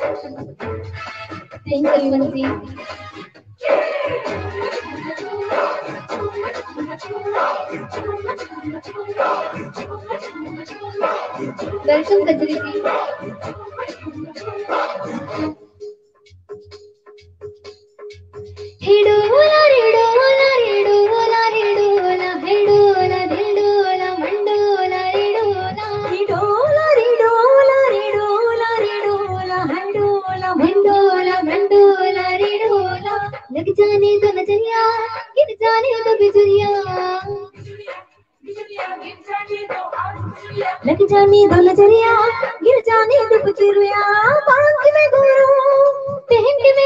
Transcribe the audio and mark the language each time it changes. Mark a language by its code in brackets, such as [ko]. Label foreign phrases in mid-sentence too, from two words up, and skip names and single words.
[en] Thank you, Mansi. Welcome, Kajri ji. [hi] हे डोला रे डोला रे डोला रे डोला, हे डोला दिल डोला मनडोला रे डोला, हे डोला रे डोला रे डोला रे डोला, हे डोला मनडोला मनडोला रे डोला, lag जाने दो नजरिया, गिर जाने दो बिजुरिया, लग जाने दो नजरिया, गिर जाने दो बिजुरिया, बांध में घुंघरू, पहन के मैं